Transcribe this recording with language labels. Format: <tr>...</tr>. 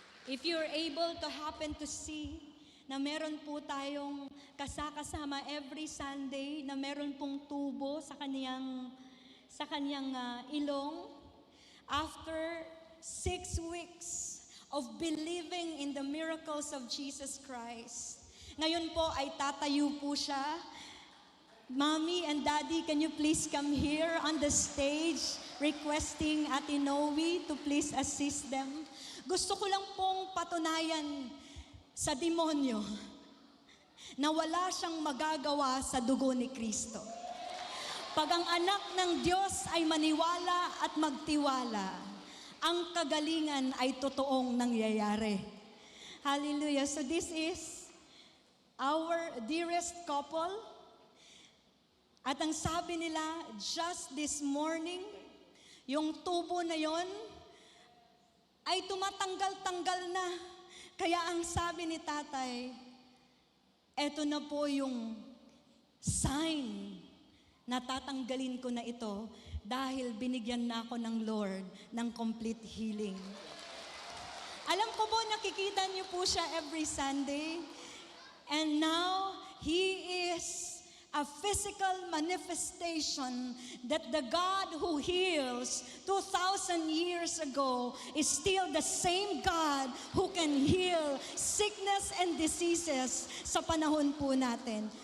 <en>If you're able to happen to see</en> <tl>na meron po tayong kasama</tl> <en>every Sunday,</en> <tl>na meron pong tubo sa kanyang ilong,</tl> <en>after 6 weeks of believing in the miracles of Jesus Christ.</en> <tl>Ngayon po ay tatayo po siya.</tl> <en>Mommy and Daddy, can you please come here on the stage requesting Ate Noe to please assist them?</en> <tl>Gusto ko lang pong patunayan sa demonyo na wala siyang magagawa sa dugo ni Kristo. Pag ang anak ng Diyos ay maniwala at magtiwala, ang kagalingan ay totoong nangyayari. Hallelujah.</tl> <en>So this is our dearest couple.</en> <tl>At ang sabi nila,</tl> <en>just this morning,</en> <tl>yung tubo na yon ay tumatanggal-tanggal na. Kaya ang sabi ni tatay, eto na po yung sign na tatanggalin ko na ito dahil binigyan na ako ng Lord ng</tl> <en>complete healing.</en> <tl>Alam ko po, nakikita niyo po siya</tl> <en>every Sunday. And now, He is a physical manifestation that the God who heals 2,000 years ago is still the same God who can heal sickness and diseases</en> <tl>sa panahon po natin.</tl>